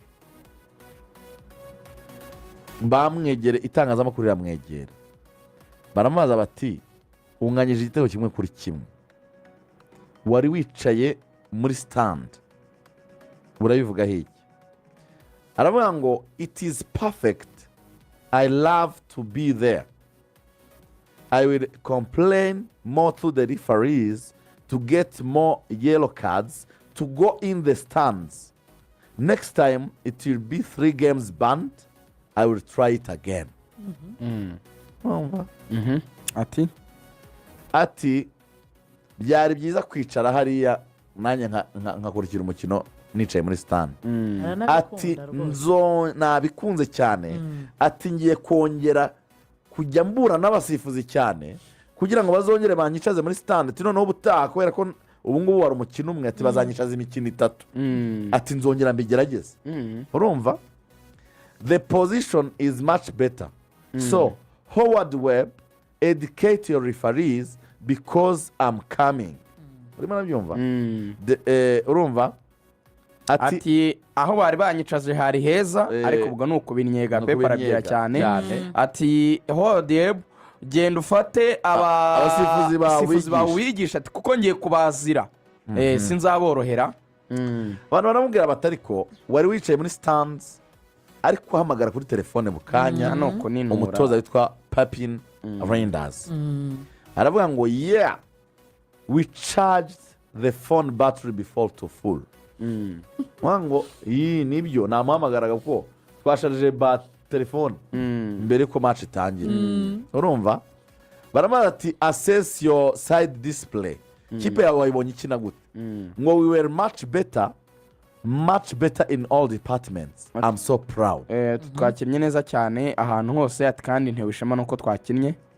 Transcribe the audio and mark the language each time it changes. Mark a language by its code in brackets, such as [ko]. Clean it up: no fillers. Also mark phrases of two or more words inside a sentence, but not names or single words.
[rw] bamwegere itangazamakuru riramwegera baramubaza bati unganyije igitego 1-1 wari wicaye muri stand urabivuga hiki aravuga ngo [en] it is perfect I love to be there I will complain more to the referees to get more yellow cards to go in the stands next time it will be 3 games banned I will try it again [rw] ati byari byiza kwicara hariya nanjye nkakurikira umukino nicaye muri stand ati nabikunze cyane ati ngiye kongera kujya mbura n'abasifuzi cyane kugira ngo bazongere banyicaze muri stand ati noneho ubutaha kubera ko ubu ngubu wari umukino umwe ati bazanyicaza imikino 3 ati nzongera mbigerageze urumva [en] the position is much better so Howard Webb educate your referees because I'm coming [rw] urimo nabyumva urumva ati aho bari banyicaje hari heza ariko ubwo nuko binyega Pep arabwira cyane ati Howard Webb genda ufate abasifuzi bawe wigisha ati kuko ngiye kubazira sinzaborohera abantu baramubwira batariko wari wicaye muri stands ariko uhamagara kuri telefone bukanya umutoza witwa Papin Reinders aravuga ngo [en] yeah we charged the phone battery before to full [rw] ngo iyi nibyo namuhamagaraga kuko twasharije telefone mbere ko match itangira urumva baramaze ati [en] assess your side display [rw] kipe yawe wayibonye ikina gute ngo [en] we were much better in all departments I'm so proud [rw] twakinnye neza cyane ahantu hose ati kandi ntewishema nuko twakinnye